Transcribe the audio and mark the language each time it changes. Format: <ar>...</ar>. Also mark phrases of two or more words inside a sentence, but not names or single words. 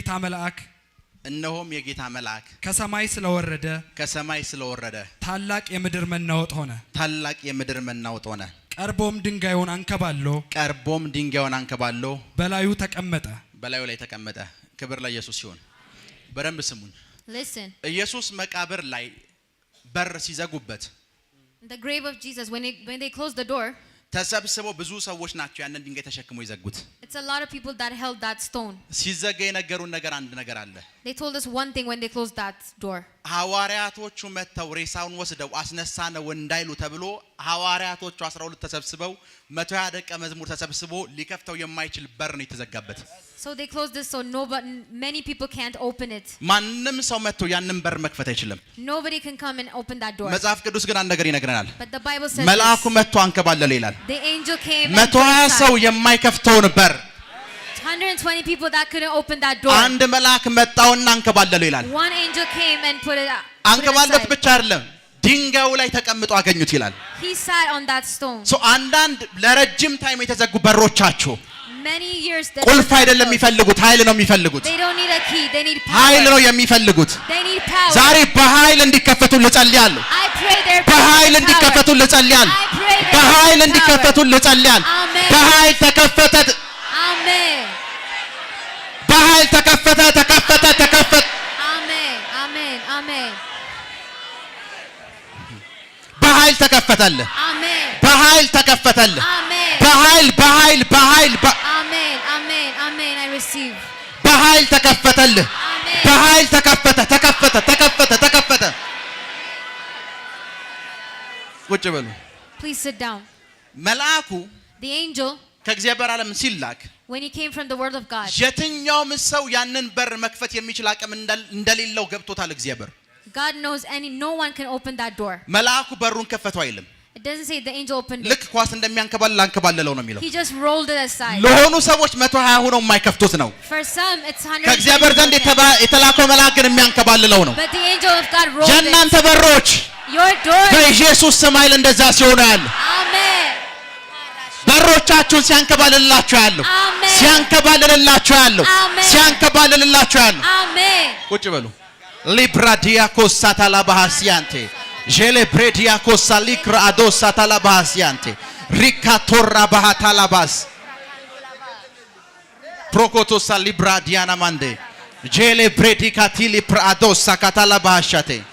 <am>የጌታ መልአክ ከሰማይ ስለወረደ ታላቅ የምድር መናወጥ ሆነ ቀርቦም ድንጋዩን አንከባሎ በላዩ ላይ ተቀመጠ ክብር ለኢየሱስ ይሁን በደንብ ስሙን</am> <en>Listen.</en> <am>ኢየሱስ መቃብር ላይ በር ሲዘጉበት</am> <en>The grave of Jesus, when they closed the door,</en> <am>ተሰብስበው ብዙ ሰዎች ናቸው ያንን ድንጋይ ተሸክመው ይዘጉት</am> <en>it's a lot of people that held that stone.</en> <am>ሲዘጋ የነገሩን ነገር አንድ ነገር አለ</am> <en>They told us one thing when they closed that door.</en> <am>ሐዋርያቶቹ መተው ሬሳውን ወስደው አስነሳነው እንዳይሉ ተብሎ ሐዋርያቶቹ 12 ተሰብስበው 120 ደቀ መዝሙር ተሰብስቦ ሊከፍተው የማይችል በር ነው የተዘጋበት</am> <en>So they closed this so many people can't open it.</en> <am>ማንንም ሰው መጥቶ ያንን በር መክፈት አይችልም</am> <en>Nobody can come and open that door.</en> <am>መጽሐፍ ቅዱስ ግን አንድ ነገር ይነግረናል</am> <en>But the Bible says</en> <am>መልአኩ መጥቶ አንከባለለ ይላል</am> <en>the angel came</en> <am>120 ሰው የማይከፍተውን በር</am> <en>120 people that couldn't open that door.</en> <am>አንድ መልአክ መጣውና አንከባለለ ይላል</am> <en>One angel came and put it</en> <am>አንከባለለት ብቻ አይደለም ድንጋዩ ላይ ተቀምጦ አገኙት ይላል</am> <en>He sat on that stone.</en> <am>So አንዳንድ ለረጅም ታይም የተዘጉ በሮቻችሁ</am> <en>Many years</en> <am>ቁልፍ አይደለም የሚፈልጉት ኃይል ነው የሚፈልጉት</am> <en>They don't need a key, they need power.</en> <am>ኃይል ነው የሚፈልጉት</am> <en>They need power.</en> <am>ዛሬ በኃይል እንዲከፈቱ ልጸልያለሁ</am> <en>I pray their</en> <am>በኃይል እንዲከፈቱ ልጸልያለሁ በኃይል እንዲከፈቱ ልጸልያለሁ በኃይል ተከፈተ</am> <en>Amen.</en> <am>በኃይል ተከፈተ</am> <en>Amen. Amen. Amen.</en> <am>በኃይል ተከፈተልህ</am> <en>Amen.</en> <am>በኃይል ተከፈተልህ</am> <en>Amen.</en> <am>በኃይል</am> <en>Amen. Amen. Amen. I receive.</en> <am>በኃይል ተከፈተልህ</am> <en>Amen.</en> <am>በኃይል ተከፈተ ቁጭ በሉ</am> <en>Please sit down.</en> <am>መልአኩ</am> <en>The angel,</en> <am>ከእግዚአብሔር ዓለም ሲላክ</am> <en>when he came from the word of God,</en> <am>የትኛውም ሰው ያንን በር መክፈት የሚችል አቅም እንደሌለው ገብቶታል እግዚአብሔር</am> <en>God knows no one can open that door.</en> <am>መልአኩ በሩን ከፈተው አይልም</am> <en>It doesn't say the angel opened it.</en> <am>ልክ ኳስ እንደሚያንከባልለው ነው የሚለው</am> <en>He just rolled it aside.</en> <am>ለሆኑ ሰዎች 120 ሆነው የማይከፍቱት ነው</am> <en>For some it's 100.</en> <am>ከእግዚአብሔር ዘንድ የተላከው መልአክ ግን የሚያንከባልለው ነው</am> <en>But the angel of God rolled it.</en> <am>የእናንተ በሮች</am> <en>Your door.</en> <am>በኢየሱስ ስም ኃይል እንደዛ ሲሆኑ ያሉ</am> <en>Amen.</en> <am>በሮቻችሁን ሲያንከባልላችሁ ያሉ</am> <en>Amen.</en> <am>ሲያንከባልላችሁ ያሉ</am> <en>Amen.</en> <am>ቁጭ በሉ ሊብራዲያ ኮሳታላ ባሃሲያንቴ ጄሌ ብሬዲያ ኮሳሊክራ አዶሳታላ ባሃሲያንቴ ሪካቶራ ባሃታላባስ ፕሮኮቶሳ ሊብራዲያና ማንዴ ጄሌ ብሬዲካቲሊ ፕራዶሳ ካታላ ባሃሻቴ</am>